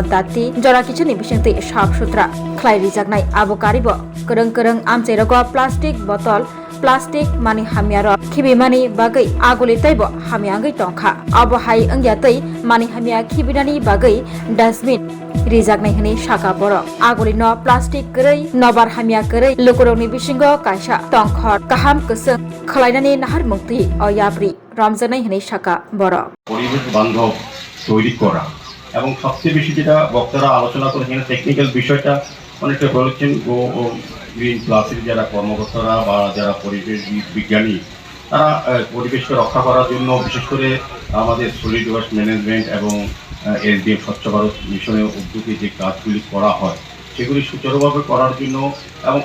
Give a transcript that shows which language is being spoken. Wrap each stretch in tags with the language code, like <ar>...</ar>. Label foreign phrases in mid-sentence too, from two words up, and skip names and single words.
<trp>dati jora kichuni bisingtei sabsutra khlai rijaknai abo karibo kereng kereng amchai rogo</trp> <en>plastic bottle</en> <trp>plastic mani hamiarok khibimani bagai agoli taibo hamiangai tongkha abo hai angyatai mani hamia khibinani bagai dustbin rijaknai hini saka borok agoli no plastic korei nobar hamia korei lukurokni bisingo kaisa tongkhor kaham kusung khlainani nahar mukti oyapri ramjanai hini saka borok</trp> <bn>পরিবেশ বান্ধব তৈরি করা এবং সবচেয়ে বেশি যেটা বক্তারা আলোচনা করেছেন টেকনিক্যাল বিষয়টা অনেকটা বলেছেন গ্রিন প্লাসের যারা কর্মকর্তারা বা যারা পরিবেশ বিজ্ঞানী তারা পরিবেশকে রক্ষা করার জন্য বিশেষ করে আমাদের</bn> <en>solid waste management</en> <bn>এবং এসডিএম স্বচ্ছ ভারত মিশনের উদ্যোগে যে কাজগুলি করা হয় সেগুলি সুচারুভাবে করার জন্য এবং</bn>